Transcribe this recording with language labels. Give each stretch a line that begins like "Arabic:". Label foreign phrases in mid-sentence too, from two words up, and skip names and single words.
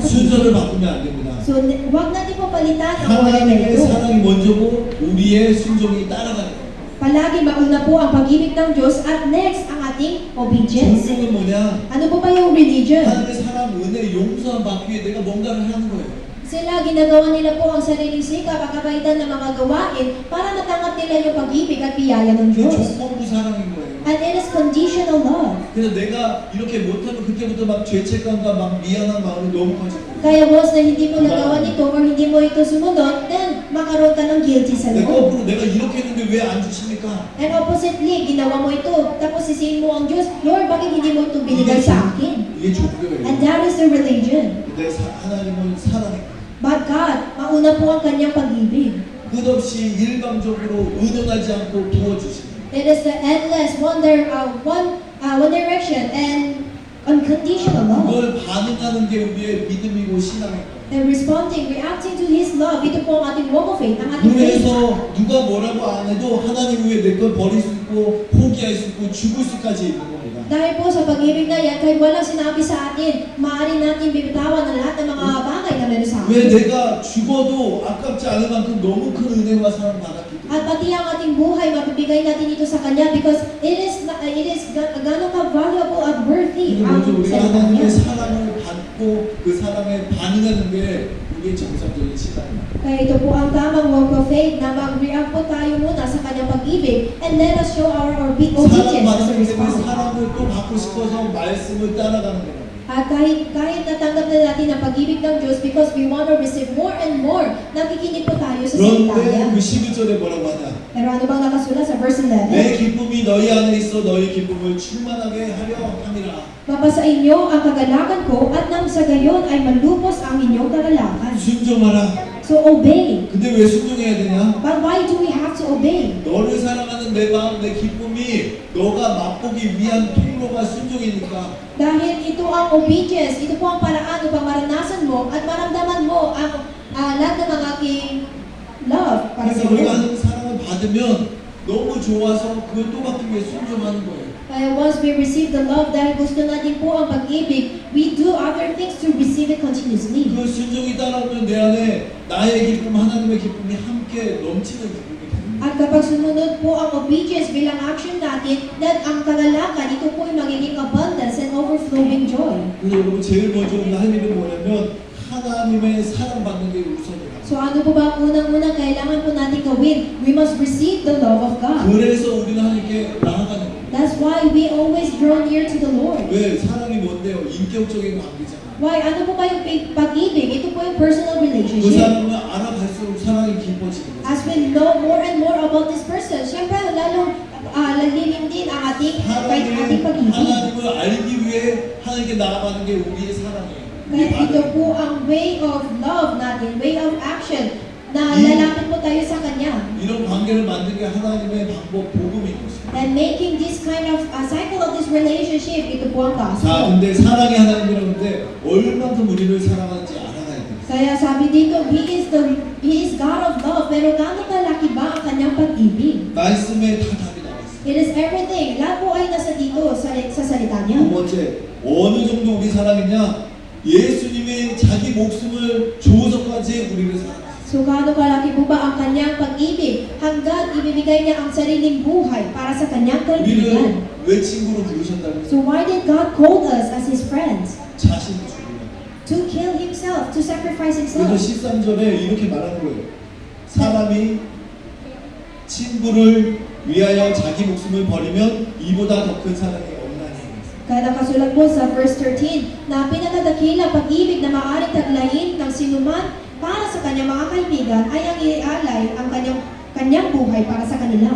Korean: 순서를
Filipino: pag-ibig.
Korean: 바꾸면 안 됩니다.
Filipino: So, huwag natin po palitan ang order na
Korean: 하나님의
Filipino: ito.
Korean: 사랑이 먼저고 우리의 순종이 따라가는 거예요.
Filipino: Palagi mauna po ang pag-ibig ng Diyos at next ang ating obedience.
Korean: 종교는 뭐냐?
Filipino: Ano po ba yung religion?
Korean: 하나님의 사랑, 은혜, 용서함 받기 위해 내가 뭔가를 하는 거예요.
Filipino: Sila, ginagawa nila po ang sariling sikap, ang kabaitan ng mga gawain para matanggap nila yung pag-ibig at biyaya ng
Korean: 그게
Filipino: Diyos.
Korean: 조건부 사랑인 거예요.
English: And it is conditional love.
Korean: 그래서 내가 이렇게 못하면 그때부터 막 죄책감과 막 미안한 마음이 너무 커지고
Filipino: Kaya once na hindi mo nagawa nito or hindi mo ito sumunod, then makaroon ka ng guilty sa
Korean: 내가
Filipino: loob.
Korean: 거꾸로 내가 이렇게 했는데 왜 안 주십니까?
English: And oppositely,
Filipino: ginawa mo ito, tapos sisihin mo ang Diyos, Lord, bakit hindi mo ito binigay sa akin?
Korean: 이게 종교예요.
English: And that is the religion.
Korean: 근데 하나님은 사랑해.
English: But God,
Filipino: mauna po ang kanyang pag-ibig.
Korean: 끝없이 일방적으로 의논하지 않고 부어주십니다.
English: It is the endless, one direction and unconditional love.
Korean: 그걸 반응하는 게 우리의 믿음이고 신앙이고.
English: And responding, reacting to His love,
Filipino: ito po ang ating
English: walk of faith,
Filipino: ang ating faith.
Korean: 그래서 누가 뭐라고 안 해도 하나님 위해 내 걸 버릴 수 있고 포기할 수 있고 죽을 수까지 있는 겁니다.
Filipino: Dahil po sa pag-ibig na yan, kahit walang sinabi sa atin, maaari natin bibitawan ang lahat ng mga bagay na meron sa
Korean: 왜
Filipino: atin.
Korean: 내가 죽어도 아깝지 않을 만큼 너무 큰 은혜와 사랑 받았기 때문에.
Filipino: At pati ang ating buhay, mabibigay natin ito sa Kanya
English: because it is
Filipino: gano'n ka valuable at
English: worthy identity
Korean: 근데
Filipino: ang
Korean: 먼저 우리가
Filipino: salita
Korean: 하나님의
Filipino: niya.
Korean: 사랑을 받고 그 사랑에 반응하는 게 우리의 정상적인 시간입니다.
Filipino: Kaya ito po ang tamang walk of faith na mag-react po tayo muna sa kanyang pag-ibig
English: and let us show our obedience as a
Korean: 사랑받는 때문에
English: response.
Korean: 사랑을 또 받고 싶어서 말씀을 따라가는 거예요.
Filipino: At kahit natanggap na natin ang pag-ibig ng Diyos
English: because we want to receive more and more,
Filipino: nakikinig po tayo sa salita niya.
Korean: 그런데 그 11절에 뭐라고 하냐?
Filipino: Pero ano bang nakasulat sa verse
Korean: 내
Filipino: 11?
Korean: 기쁨이 너희 안에 있어 너희 기쁨을 충만하게 하려 함이라.
Filipino: Mapasa inyo ang kagalakan ko at nang sa gayon ay malubos ang inyong kagalakan.
Korean: 순종하라.
English: So obey.
Korean: 근데 왜 순종해야 되냐?
English: But why do we have to obey?
Korean: 너를 사랑하는 내 마음, 내 기쁨이 너가 맛보기 위한 통로가 순종이니까.
Filipino: Dahil ito ang obedience, ito po ang paraan upang maranasan mo at maramdaman mo ang lahat ng aking love para
Korean: 그래서
Filipino: sa
Korean: 우리가
Filipino: iyo.
Korean: 하는 사랑을 받으면 너무 좋아서 그걸 또 받기 위해 순종하는 거예요.
English: Kaya once we receive the love,
Filipino: dahil gusto natin po ang pag-ibig,
English: we do other things to receive it continuously.
Korean: 그 순종이 따라오면 내 안에 나의 기쁨, 하나님의 기쁨이 함께 넘치는 기쁨이 됩니다.
Filipino: At kapag sumunod po ang obedience bilang action natin, that ang kagalakan, ito po ay magiging
English: abundance and overflowing joy.
Korean: 그래서 여러분 제일 먼저 우리가 할 일은 뭐냐면 하나님의 사랑받는 게 우선이에요.
Filipino: So ano po ba ang unang-unang kailangan po natin gawin?
English: We must receive the love of God.
Korean: 그래서 우리는 하나님께 나아가는 거예요.
English: That's why we always draw near to the Lord.
Korean: 왜? 사랑이 뭔데요? 인격적인 관계잖아요.
Filipino: Why? Ano po ba yung pag-ibig? Itu po yung personal
Korean: 그
Filipino: relationship.
Korean: 사람을 알아갈수록 사랑이 깊어지는 거예요.
English: As we know more and more about this person,
Filipino: syempre lalong lalilim din ang ating pag-ibig.
Korean: 하나님을 알기 위해 하나님께 나아가는 게 우리의 사랑이에요.
Filipino: Kaya ito po ang
English: way of love
Filipino: natin,
English: way of action,
Filipino: na lalapit po tayo sa Kanya.
Korean: 이런 관계를 만드는 게 하나님의 방법, 복음인 것이에요.
English: And making this kind of cycle of this relationship,
Filipino: ito po ang
Korean: 자,
Filipino: gospel.
Korean: 근데 사랑의 하나님이라는데 얼만큼 우리를 사랑하는지 알아가야 돼요.
Filipino: Kaya sabi dito,
English: He is God of love,
Filipino: pero gaano kalaki ba ang Kanyang pag-ibig?
Korean: 말씀에 다 답이 나와 있어요.
English: It is everything.
Filipino: Lahat po ay nasa dito sa salita
Korean: 두
Filipino: niya.
Korean: 번째, 어느 정도 우리 사랑했냐? 예수님이 자기 목숨을 주어서까지 우리를 사랑했어요.
Filipino: So gaano kalaki po ba ang Kanyang pag-ibig hanggang ibibigay niya ang sariling buhay para sa Kanyang kaibigan?
Korean: 우리를 왜 친구로 부르셨다고?
English: So why did God call us as His friends?
Korean: 자신을 주려고.
English: To kill Himself, to sacrifice
Korean: 그래서
English: Himself.
Korean: 13절에 이렇게 말하는 거예요. 사람이 친구를 위하여 자기 목숨을 버리면 이보다 더 큰 사랑이 없나니.
Filipino: Kaya nakasulat po sa verse 13 na pinakadakilang pag-ibig na maaaring taglayin ng sinuman para sa kanyang mga kaibigan ay ang ialay ang kanyang buhay para sa kanila.